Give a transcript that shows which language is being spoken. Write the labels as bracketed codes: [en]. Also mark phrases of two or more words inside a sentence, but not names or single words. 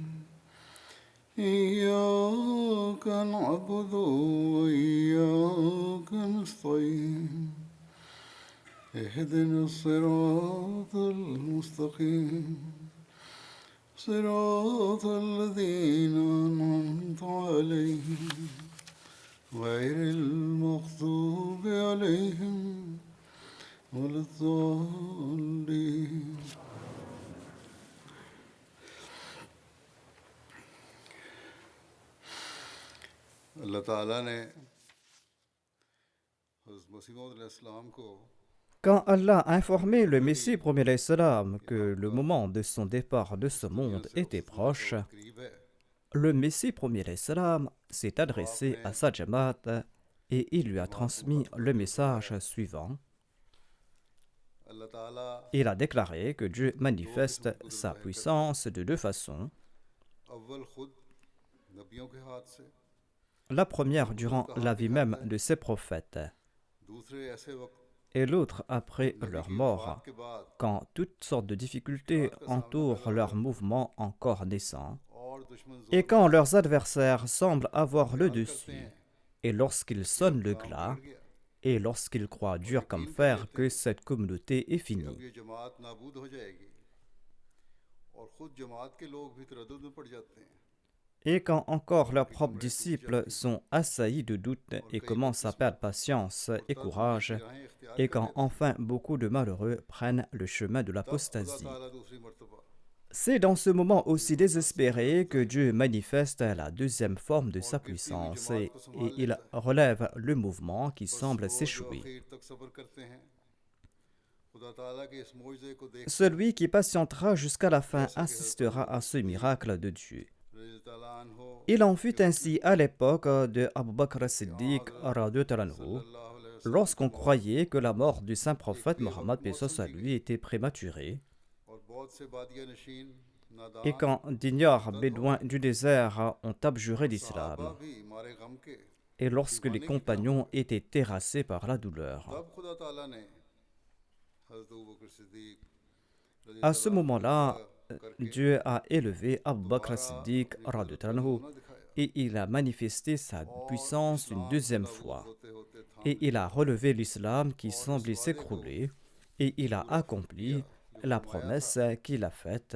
[ar] إياك نعبد وإياك نستعين اهدنا الصراط المستقيم صراط الذين أنعمت عليهم غير المغضوب عليهم ولا الضالين [ur] اللہ تعالیٰ نے حضرت مسیح موعود علیہ السلام کو [fr] Quand Allah a informé le Messie premier [ar] عليه السلام [fr] que le moment de son départ de ce monde était proche, [ur] قریب ہے [fr] le Messie premier [ar] عليه السلام [fr] s'est adressé à sa Jamaat et il lui a transmis le message suivant. [ur] اللہ تعالیٰ [fr] Il a déclaré que Dieu manifeste sa puissance de deux façons. [ur] اول خود نبیوں کے ہاتھ سے [fr] La première durant la vie même de ses prophètes [ur] دوسرے ایسے وقت [fr] et l'autre après leur mort, [ur] کے بعد [fr] quand toutes sortes de difficultés entourent leur mouvement encore naissant. [ur] اور دشمن [fr] Et quand leurs adversaires semblent avoir le dessus, et lorsqu'ils sonnent le glas, et lorsqu'ils croient dur comme fer que cette communauté est [ur] اب [fr] finie. [ur] یہ جماعت نابود ہو جائے گی اور خود جماعت کے لوگ بھی تردد میں پڑ جاتے ہیں [fr] Et quand encore leurs propres disciples sont assaillis de doutes et commencent à perdre patience et courage, [ur] راہیں اختیار [fr] et quand enfin beaucoup de malheureux prennent le chemin de [ur] خدا [fr] l'apostasie. [ur] تعالیٰ دوسری مرتبہ [fr] C'est dans ce moment aussi désespéré que Dieu manifeste la deuxième forme de sa puissance et il relève le mouvement qui semble s'échouer. [ur] آخر تک صبر کرتے ہیں خدا تعالیٰ کے اس معجزے کو دیکھ [fr] Celui qui patientera jusqu'à la fin assistera à ce miracle de Dieu. [ar] رضی اللہ عنہ [fr] Il en fut ainsi à l'époque de Abu Bakr as-Siddiq [ar] رضي الله عنه, اللہ علیہ وسلم [fr] lorsqu'on croyait que la mort du saint prophète Mohammed paix soit sur lui était prématurée, [ur] اور بہت سے بادیہ نشین نادان [fr] et quand d'ignores bédouins du désert ont abjuré d'islam, [ur] صحابہ بھی مارے غم کے [fr] et lorsque les compagnons étaient terrassés par la douleur. [ur] تب خدا تعالیٰ نے حضرت ابوبکر صدیق رضی [fr] À ce [ar] اللہ عنہ [fr] moment-là, [ur] کر کے [fr] Dieu a élevé Abu Bakr as-Siddiq [ar] رضي الله عنه, [ur] نہ دکھایا [fr] et il a manifesté sa puissance une deuxième fois. [ur] ہوتے ہوتے تھام [fr] Et il a relevé l'islam qui semblait s'écrouler, et il a accompli la promesse qu'il a faite,